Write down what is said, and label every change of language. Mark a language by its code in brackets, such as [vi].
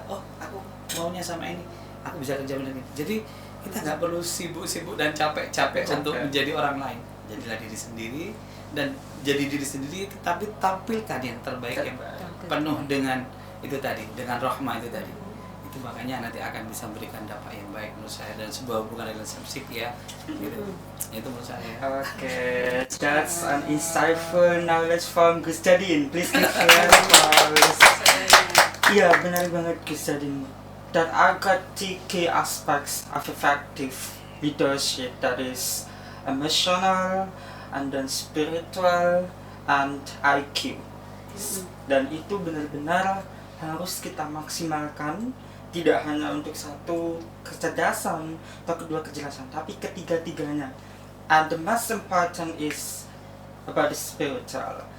[id] Oh, aku maunya sama ini. Aku bisa kerja benar. Jadi kita nggak perlu sibuk-sibuk dan capek-capek untuk menjadi orang lain. Jadilah diri sendiri, dan jadi diri sendiri tapi tampilkan yang terbaik, yang penuh dengan itu tadi, dengan rahmah itu tadi. Itu makanya nanti akan bisa memberikan dampak yang baik menurut saya, dan sebuah hubungan relationship ya. Gitu. Itu menurut saya. [en] Okay, that's an insightful knowledge from Gus Jadin. Please give applause. [id] Iya, benar banget [en] Gus Jadin. That I got 3 key aspects of effective leadership, that is emotional, and then spiritual and IQ. [id] Dan itu benar-benar harus kita maksimalkan, tidak hanya untuk satu kecerdasan atau kedua kecerdasan, tapi ketiga-tiganya. [en] And the most important is about the spiritual.